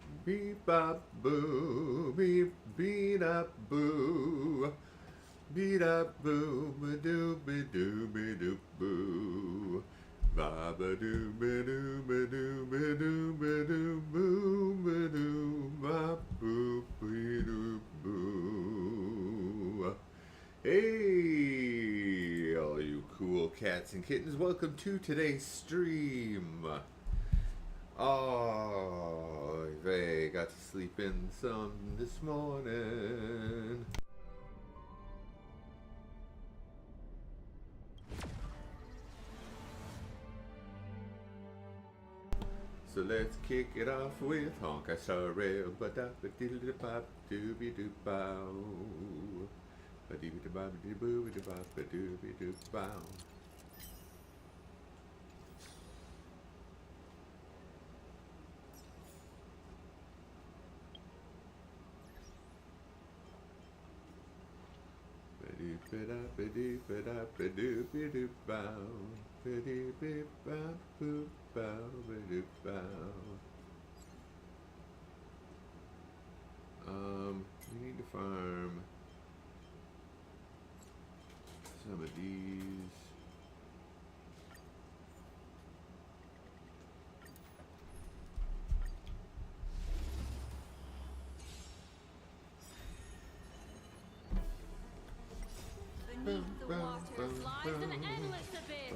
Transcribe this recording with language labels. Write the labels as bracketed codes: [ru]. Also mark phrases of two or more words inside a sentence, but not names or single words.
[en] beep bop boo, beep beat up boo, beat up boo, ba doo ba doo ba doo boo. Ba ba doo ba doo ba doo ba doo ba doo boo ba doo ba boo ba doo boo. Hey, all you cool cats and kittens, welcome to today's stream. Oh, they got to sleep in some this morning. So let's kick it off with Honk I Sorrel, ba da ba diddle da bop dooby doo bow. Ba dee da ba dee boo da bop ba dooby doo bow. Ba dee ba da ba dee ba da ba dooby doo bow. Ba dee ba ba boo bow ba doo bow. We need to farm some of these. Beneath the waters lies an endless abyss.